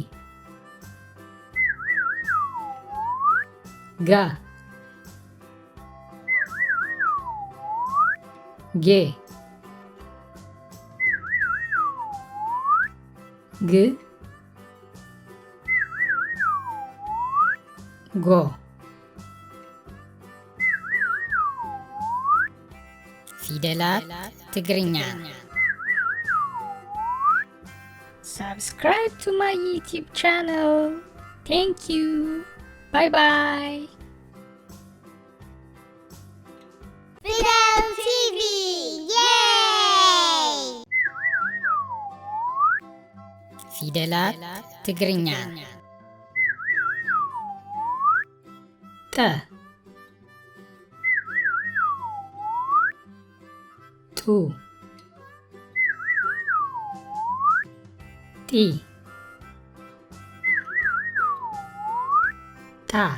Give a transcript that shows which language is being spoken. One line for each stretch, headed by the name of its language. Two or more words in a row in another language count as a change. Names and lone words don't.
Tigrinya: ጋ ጌ ግ ጎ ፊደላት ትግርኛ
English: Subscribe to my YouTube channel. Thank you. Bye bye. Fidel TV! Yay!
Tigrinya: ፊደላት ትግርኛ ቱ ጢ ጣ